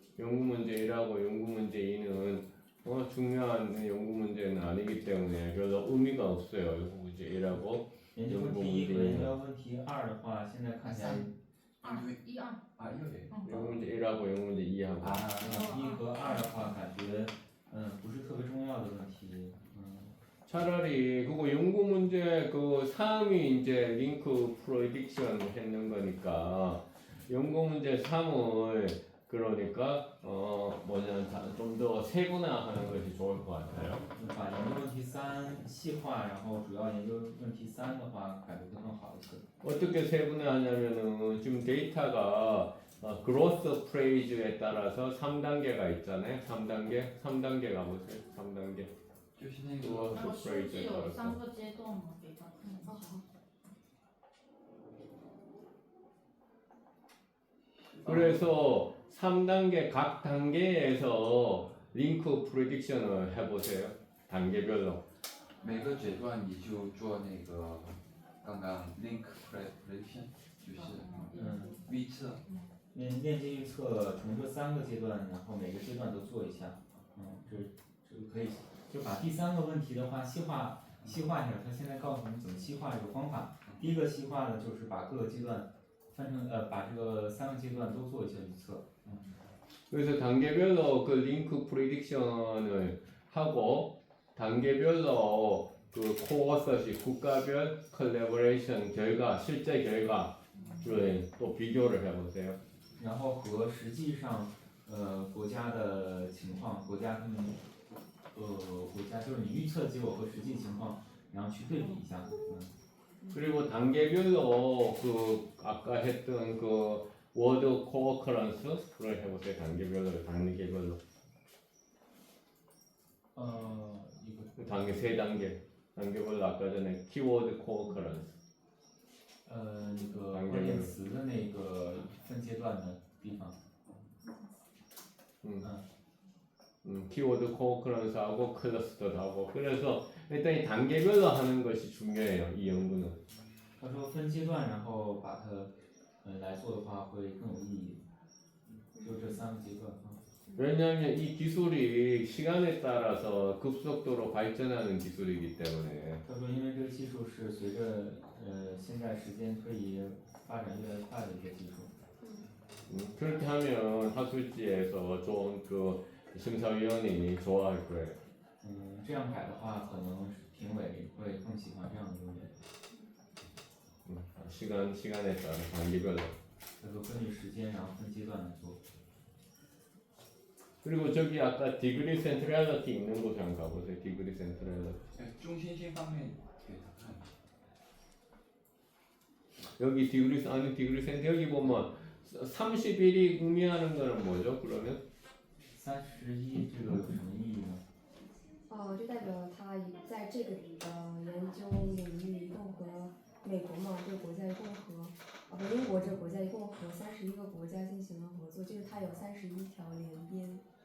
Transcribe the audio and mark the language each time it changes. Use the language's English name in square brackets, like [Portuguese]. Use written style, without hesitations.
[Korean] 연구 문제 1하고 연구 문제 2는 중요한 연구 문제는 아니기 때문에 별로 의미가 없어요. 연구 문제 1하고 [Chinese] 研究问题一和研究问题二的话，现在看起来一二啊，又有 [Korean] 연구 문제 1하고 연구 문제 2하고 [Chinese] 一和二的话，感觉不是特别重要的问题。 [Korean] 차라리 그거 연구 문제 그 3이 이제 링크 프로딕션 했는 거니까 연구 문제 3을 그러니까 좀 더 세분화하는 것이 좋을 것 같아요. [Chinese] 把研究问题三细化，然后主要研究问题三的话，感觉会更好一些。 [Korean] 어떻게 세분화하냐면은 지금 데이터가 그로스 프레이즈에 따라서 3단계가 있잖아요. 3단계 가보세요. 3단계. [Chinese] 就是那个然后数据 [Korean] 프레이즈에 [Chinese] 有3 [Korean] 따라서. [Chinese] 个阶段嘛，给他看一下。 [Korean] 그래서 3단계 각 단계에서 링크 프레딕션을 해보세요. 단계별로. [Chinese] 每个阶段你就做那个刚刚 link prediction，就是预测。链接预测从这3个阶段，然后每个阶段都做一下。这个可以，就把第3个问题的话细化一下。他现在告诉我们怎么细化这个方法。第一个细化呢，就是把各个阶段分成把这个3个阶段都做一下预测。 [Korean] 그래서 단계별로 그 링크 프리딕션을 하고 단계별로 그 코어서시 국가별 컬래버레이션 결과 실제 결과를 또 비교를 해보세요. [Chinese] 然后和实际上国家的情况，国家他们国家就是你预测结果和实际情况，然后去对比一下。 [Korean] 그리고 단계별로 그 아까 했던 그 워드 코어커런스를 해보세요. 단계별로. 이거 단계 3단계. 단계별로 아까 전에 키워드 코어커런스. [Chinese] 那个关键词的那个分阶段的地方。 [Korean] 키워드 코어커런스하고 클러스터도 하고. 그래서 일단 이 단계별로 하는 것이 중요해요. 이 연구는. [Chinese] 他说分阶段，然后把它来做的话会更有意义。就这3个阶段。 [Korean] 왜냐하면 이 기술이 시간에 따라서 급속도로 발전하는 기술이기 때문에. [Chinese] 他说，因为这个技术是随着现在时间推移发展越来越快的一个技术。 [Korean] 그렇게 하면 학술지에서 좋은 그 심사위원이 좋아할 거예요. [Chinese] 这样改的话，可能评委会更喜欢这样的论文。 [Korean] 시간에 따라 단계별로. [Chinese] 他说根据时间，然后分阶段来做。 [Korean] 그리고 저기 아까 디그리 센트럴리티 있는 곳에 한번 가보세요. 디그리 센트럴리티. [Chinese] 中心性方面给他看。 [Korean] 여기 디그리 센트 여기 보면 31이 의미하는 거는 뭐죠? 그러면 [Chinese] 31这个有什么意义呢？这代表他在这个研究领域一共和美国嘛这个国家一共和英国这个国家一共和31个国家进行了合作，就是它有31条联编。